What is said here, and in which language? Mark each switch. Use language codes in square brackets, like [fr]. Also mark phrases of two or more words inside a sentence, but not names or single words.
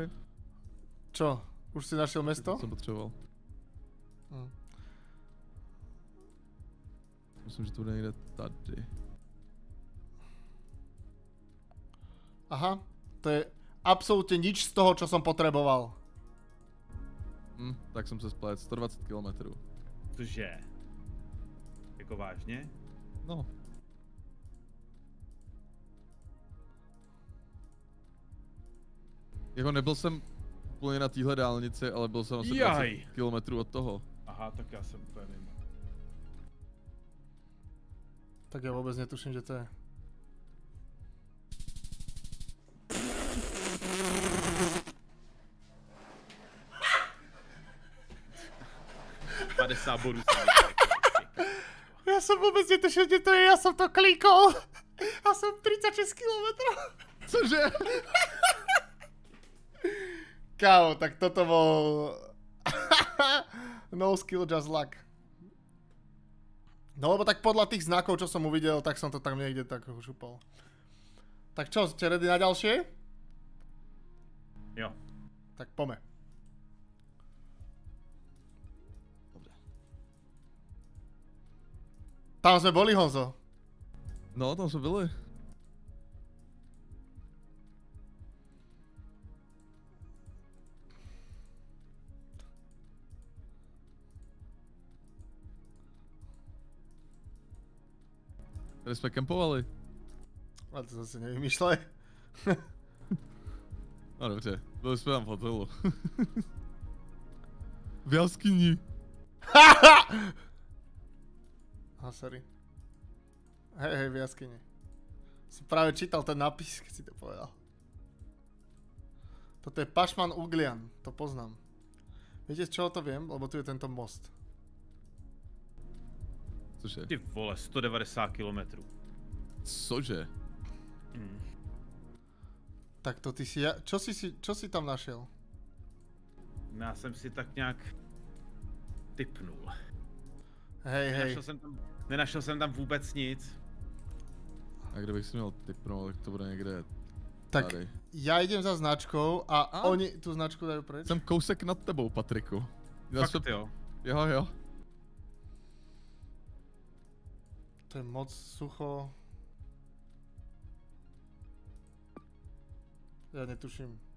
[sk] Čo? Už si našiel mesto? To som potřeboval. [cs] Myslím, že to bude někde tady. Aha. [sk] To je absolútne nič z toho, čo som potreboval. [cs] Tak jsem se splet. 120 km. Cože? Jako vážně? No. Jako nebyl jsem úplně na téhle dálnici, ale byl jsem asi 20 km od toho. Aha, tak já jsem úplně mimo. [sk] Tak ja vôbec netuším, kde to je. [cs] Bodů. [sk] Ja som vôbec netušil, kde to je, ja som to klikol. A som 36 km. [cs] Cože? [sk] Kámo, tak toto bol... [en] No skill, just luck. [sk] No lebo tak podľa tých znakov, čo som uvidel, tak som to tam niekde tak šupal. Tak čo, ste ready na ďalšie? [cs] Jo. [sk] Tak pome. Tam sme boli, Honzo. [cs] No, tam jsme byli. Tady jsme kempovali. [sk] Ale to zase nevymýšľaj. [cs] No dobře, byli jsme tam v hotelu. [sk] V jaskyni. Aha, sorry. Hej, v jaskyni. Som práve čítal ten nápis, keď si to povedal. Toto je Pašman Uglian, to poznám. Viete, z čoho to viem? Lebo tu je tento most. [cs] Cože? Ty vole, 190 km. Cože? [sk] Tak to ty si... Čo si tam našiel? [cs] Já jsem si tak nějak tipnul. [sk] Hej. [cs] Nenašel jsem tam vůbec nic. A kdybych si měl tipnout, tak to bude někde tak tady. [sk] Ja idem za značkou a oni tú značku dajú preč. [cs] Jsem kousek nad tebou, Patriku. Fakt jo. Jo. To je moc sucho. [sk] Ja netuším.